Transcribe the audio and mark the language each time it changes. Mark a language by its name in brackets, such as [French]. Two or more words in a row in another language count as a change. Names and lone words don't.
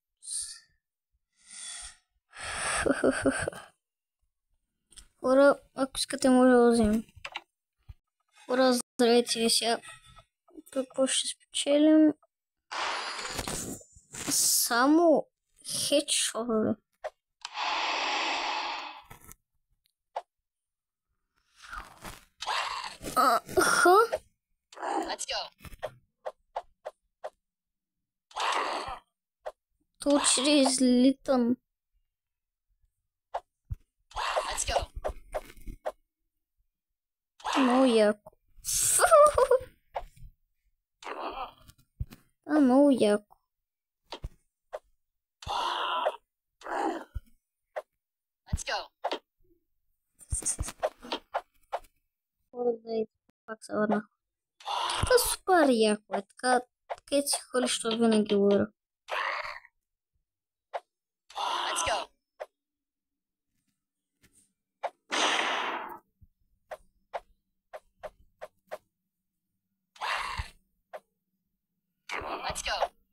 [Bulgarian] Хора, ако искате, може да вземем. Хора, здравейте. Сега какво ще спечелим? Само хедшотове. [English] Let's go. [Bulgarian] Точно излитам. [English] Let's go. [Bulgarian] Много яко. Много яко. [English] Let's go. [Bulgarian] Пак се върнах. Това е супер яко е. Така си хвалиш, що винаги лъра. [English] Let's go. Let's go.